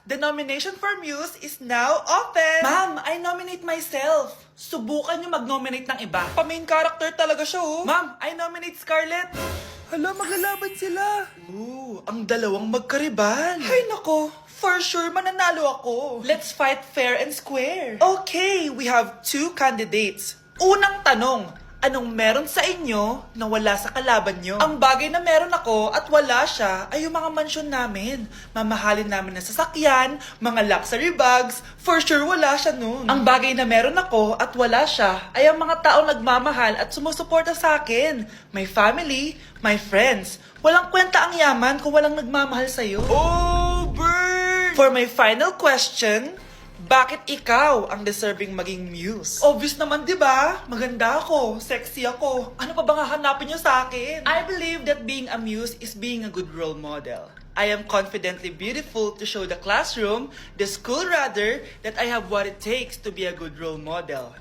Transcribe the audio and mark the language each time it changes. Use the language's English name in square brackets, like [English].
[English] The nomination for Muse is now open. Ma'am, I nominate myself. [Filipino] Subukan niyo mag-nominate ng iba. Pa-main character talaga siya, oh. [English] Ma'am, I nominate Scarlett. [Filipino] Hala, maglalaban sila. Ooh, ang dalawang magkaribal. Ay, nako. [English] For sure, [Filipino] mananalo ako. [English] Let's fight fair and square. Okay, we have 2 candidates. [Filipino] Unang tanong, anong meron sa inyo na wala sa kalaban nyo? Ang bagay na meron ako at wala siya ay yung mga mansyon namin. Mamahalin namin na sasakyan, mga luxury bags. [English] For sure, [Filipino] wala siya nun. Ang bagay na meron ako at wala siya ay ang mga taong nagmamahal at sumusuporta sa akin. [English] My family, my friends. [Filipino] Walang kwenta ang yaman kung walang nagmamahal sa'yo. Oh, bird! [English] For my final question, [Filipino] bakit ikaw ang deserving maging muse? Obvious naman, di ba? Maganda ako, sexy ako. Ano pa bang hahanapin niyo sa akin? [English] I believe that being a muse is being a good role model. I am confidently beautiful to show the classroom, the school rather, that I have what it takes to be a good role model.